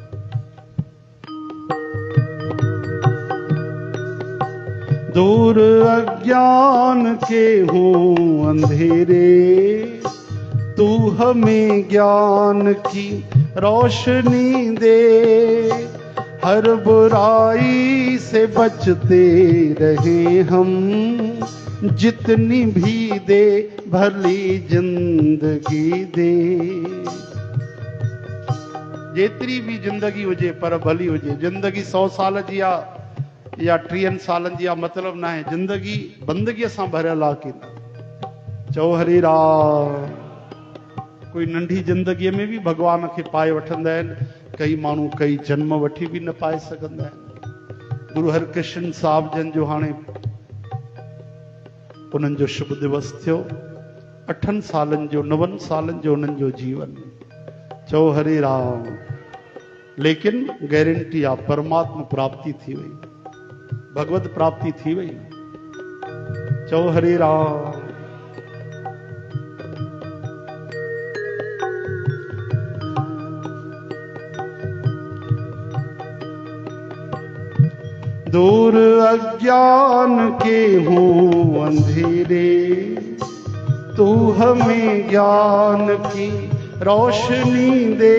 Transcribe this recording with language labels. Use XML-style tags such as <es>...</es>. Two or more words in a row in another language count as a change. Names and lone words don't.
<hi>दूर अज्ञान के हूँ अंधेरे, तू हमें ज्ञान की रोशनी दे। हर बुराई से बचते रहे हम, जितनी भी दे भली जिंदगी दे।</hi> <sd>जेतरी भी जिंदगी हुजे पर भली हुजे। जिंदगी 100 साल जी आहे या 30 सालनि जी आहे, मतलब न आहे। जिंदगी बंदगीअ सां भरियल आहे कि न। चओ हरे राम। कोई नंढी जिंदगीअ में भी भगवान खे पाए वठंदा आहिनि। कई माण्हू कई जन्म वठी भी न पाए सघंदा आहिनि। गुरु हरकृष्ण साहिब जन जो हाणे उन्हनि जो शुभ दिवस थियो। 8 सालनि जो 9 सालनि जो उन्हनि जो जीवन। चओ हरे राम। लेकिन गारंटी आप परमात्मा प्राप्ति थी वही, भगवत प्राप्ति थी वही। चौ हरे राम।</sd> <hi>दूर अज्ञान के हूँ अंधेरे, तू हमें ज्ञान की रोशनी दे।</hi>